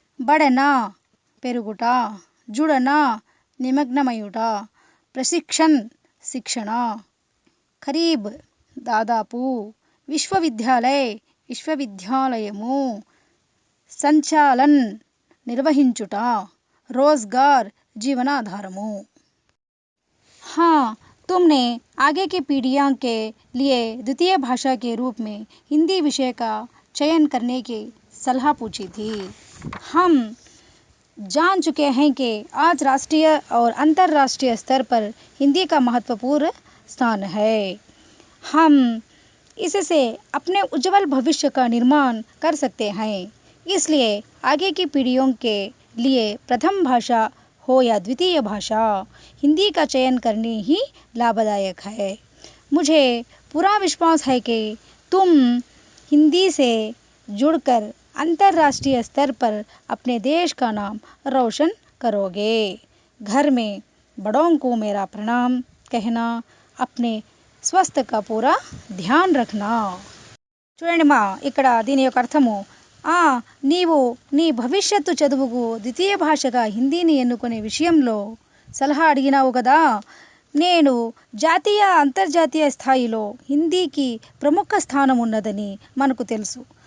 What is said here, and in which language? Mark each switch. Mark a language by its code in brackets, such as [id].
[hi] बढ़ना పెరుగుట, जुड़ना निमग्नमयुట, प्रशिक्षण शिक्षण, [te] ఖరీబ్ దాదాపు, విశ్వవిద్యాలయము, సంచాలన్ నిర్వహించుట, रोजगार जीवनाधारము। [hi] हाँ, तुमने आगे की पीढ़ियों के लिए द्वितीय भाषा के रूप में हिंदी विषय का चयन करने की सलाह पूछी थी। हम जान चुके हैं कि आज राष्ट्रीय और अंतर्राष्ट्रीय स्तर पर हिंदी का महत्वपूर्ण स्थान है। हम इससे अपने उज्जवल भविष्य का निर्माण कर सकते हैं। इसलिए आगे की पीढ़ियों के लिए प्रथम भाषा हो या द्वितीय भाषा, हिंदी का चयन करनी ही लाभदायक है। मुझे पूरा विश्वास है कि तुम हिंदी से जुड़कर अंतर्राष्ट्रीय स्तर पर अपने देश का नाम रोशन करोगे। घर में बड़ों को मेरा प्रणाम कहना, अपने स्वास्थ्य का पूरा ध्यान रखना। [te] చూడండి మా ఇక్కడ దీని యొక్క అర్థము, నీవు నీ భవిష్యత్తు చదువుకు ద్వితీయ భాషగా హిందీని ఎన్నుకునే విషయంలో సలహా అడిగినావు కదా. నేను జాతీయ అంతర్జాతీయ స్థాయిలో హిందీకి ప్రముఖ స్థానం ఉన్నదని మనకు తెలుసు.